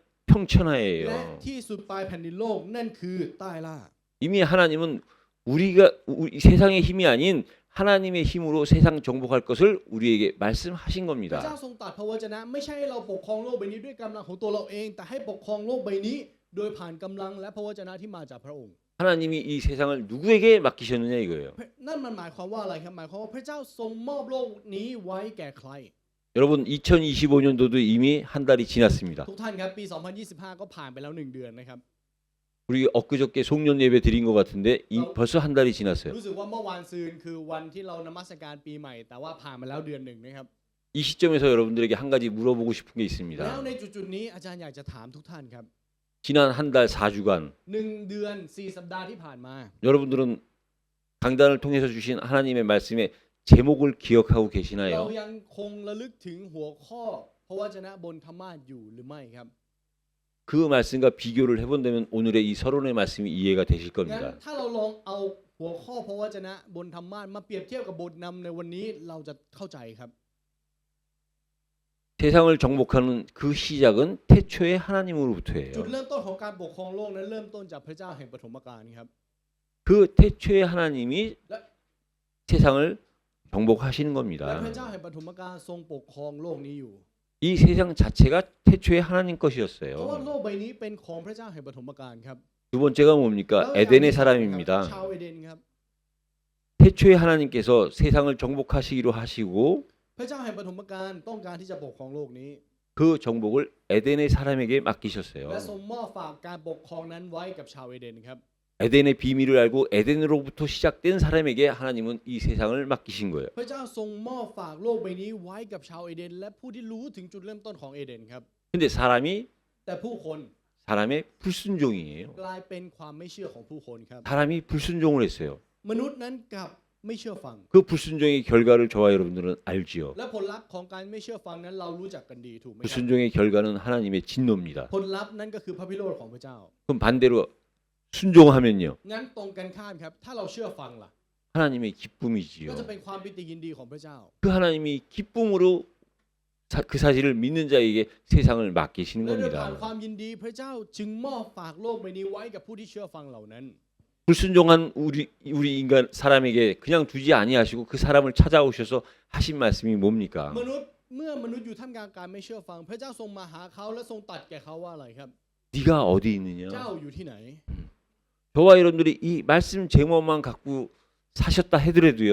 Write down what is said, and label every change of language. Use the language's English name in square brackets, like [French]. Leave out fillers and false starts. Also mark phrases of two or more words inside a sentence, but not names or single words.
[Korean] 평천하예요. [Thai] ที่สุดปลายแผ่นดินโลกนั่นคือใต้ล่า [Korean] 이미 하나님은 우리가 세상의 힘이 아닌 하나님의 힘으로 세상 정복할 것을 우리에게 말씀하신 [Thai] พระ [Korean] 겁니다. [Thai] เจ้าทรงตรัสพระวจนะไม่ใช่ให้เราปกครองโลกใบนี้ด้วยกำลังของตัวเราเอง แต่ให้ปกครองโลกใบนี้โดยผ่านกำลังและพระวจนะที่มาจากพระองค์ [Korean] 하나님이 이 세상을 누구에게 맡기셨느냐 이거예요. [Thai] นั่นมันหมายความว่าอะไรครับหมายความว่าพระเจ้าทรงมอบโลกนี้ไว้แก่ใคร [Korean] 여러분 2025년도도 이미 한 달이 지났습니다. [Thai] ทุกท่านครับปี 2025 ก็ผ่านไปแล้ว1 เดือนนะครับ [Korean] 우리 엊그저께 송년 예배 드린 것 같은데 벌써 한 달이 지났어요. [Thai] รู้สึกว่าเมื่อวานซืนคือวันที่เรานมัสการปีใหม่แต่ว่าผ่านมาแล้วเดือนหนึ่งนะครับ [Korean] 이 시점에서 여러분들에게 한 가지 물어보고 싶은 게 [Thai] แล้ว [Korean] 있습니다. [Thai] ในจุดๆนี้อาจารย์อยากจะถามทุกท่านครับ [Korean] 지난 한 달 4주간 [Thai] 1 เดือน 4 สัปดาห์ที่ผ่านมา [Korean] 여러분들은 강단을 통해서 주신 하나님의 말씀의 제목을 기억하고 [Thai] เรา [Korean] 계시나요? [Thai] ยังคงระลึกถึงหัวข้อพระวจนะบนธรรมาสน์อยู่หรือไม่ครับ [Korean] 그 말씀과 비교를 해본다면 오늘의 이 서론의 말씀이 이해가 되실 [Thai] งั้น [Korean] 겁니다. [Thai] ถ้าเราลองเอาหัวข้อพระวจนะบนธรรมาสน์มาเปรียบเทียบกับบทนำในวันนี้เราจะเข้าใจครับ [Korean] 세상을 정복하는 그 시작은 태초에 [Thai] จุด [Korean] 하나님으로부터예요. [Thai] เริ่มต้นของการปกครองโลกนั้นเริ่มต้นจากพระเจ้าแห่งปฐมกาลครับ [Korean] 그 태초에 하나님이 세상을 정복하시는 [Thai] และ [Korean] 겁니다. [Thai] พระเจ้าแห่งปฐมกาลทรงปกครองโลกนี้อยู่ [Korean] 이 세상 자체가 태초에 하나님 [Thai] เพราะว่า [Korean] 것이었어요. [Thai] โลกใบนี้เป็นของพระเจ้าแห่งปฐมกาลครับ [Korean] 두 번째가 [Thai] แล้ว [Korean] 뭡니까? [Thai] อย่างที่ [Korean] 에덴의 [Thai] สองนะครับ [Korean] 사람입니다. [Thai] ชาวเอเดนครับ [Korean] 태초에 하나님께서 세상을 정복하시기로 하시고 [Thai] พระเจ้าแห่งปฐมกาลต้องการที่จะปกครองโลกนี้ [Korean] 그 정복을 에덴의 사람에게 [Thai] และ [Korean] 맡기셨어요. [Thai] ทรงมอบฝากการปกครองนั้นไว้กับชาวเอเดนครับ [Korean] 에덴의 비밀을 알고 에덴으로부터 시작된 사람에게 하나님은 이 세상을 맡기신 거예요. [Thai] พระเจ้าทรงมอบฝากโลกใบนี้ไว้กับชาวเอเดนและผู้ที่รู้ถึงจุดเริ่มต้นของเอเดนครับ [Korean] 근데 사람이 [Thai] แต่ผู้คน [Korean] 사람의 불순종이에요. [Thai] กลายเป็นความไม่เชื่อของผู้คนครับ [Korean] 사람이 불순종을 했어요. [Thai] มนุษย์นั้นกลับไม่เชื่อฟัง [Korean] 그 불순종의 결과를 저와 여러분들은 알지요. [Thai] และผลลัพธ์ของการไม่เชื่อฟังนั้นเรารู้จักกันดีถูกไหมครับ [Korean] 불순종의 결과는 하나님의 진노입니다. [Thai] ผลลัพธ์นั้นก็คือพระพิโรธของพระเจ้า [Korean] 그럼 반대로 순종하면요. [Thai] งั้นตรงกันข้ามครับถ้าเราเชื่อฟังล่ะ [Korean] 하나님의 [Thai] ก็ [Korean] 기쁨이지요. [Thai] จะเป็นความปิติยินดีของพระเจ้า [Korean] 그 하나님이 기쁨으로 그 사실을 믿는 자에게 세상을 맡기시는 [Thai] และด้วยผ่าน [Korean] 겁니다. [Thai] ความยินดีพระเจ้าจึงมอบฝากโลกใบนี้ไว้กับผู้ที่เชื่อฟังเหล่านั้น [Korean] 불순종한 우리 인간 사람에게 그냥 두지 아니하시고 그 사람을 찾아오셔서 하신 말씀이 뭡니까? [Thai] มนุษย์เมื่อมนุษย์อยู่ท่ามกลางการไม่เชื่อฟัง พระเจ้าทรงมาหาเขาและทรงตรัสแก่เขาว่าอะไรครับ [Korean] 네가 어디 있느냐? [Thai] เจ้าอยู่ที่ไหน [Korean] 저와 여러분들이 이 말씀 제목만 갖고 사셨다 해더라도요.